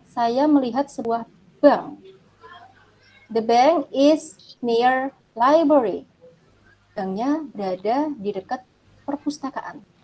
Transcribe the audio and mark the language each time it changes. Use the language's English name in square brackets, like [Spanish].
[Indonesian] Saya melihat sebuah bank. [English] The bank is near library. [Indonesian] Banknya berada di dekat perpustakaan.